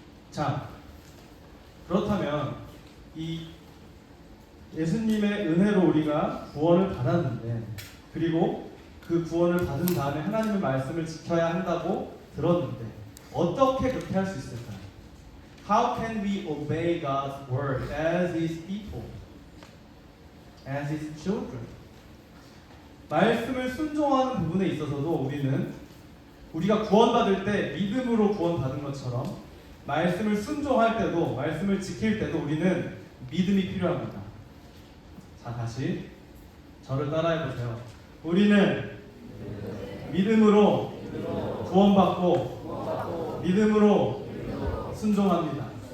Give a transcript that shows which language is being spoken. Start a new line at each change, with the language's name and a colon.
Korean: 자, 그렇다면 이 예수님의 은혜로 우리가 구원을 받았는데 그리고 그 구원을 받은 다음에 하나님의 말씀을 지켜야 한다고 들었는데 어떻게 그렇게 할 수 있을까요?
English: How can we obey God's word as His people, as His children?
Korean: 말씀을 순종하는 부분에 있어서도 우리는 우리가 구원받을 때 믿음으로 구원받은 것처럼 말씀을 순종할 때도 말씀을 지킬 때도 우리는 믿음이 필요합니다. 자, 다시 저를 따라해 보세요. 우리는 믿음으로 구원받고 믿음으로 순종합니다.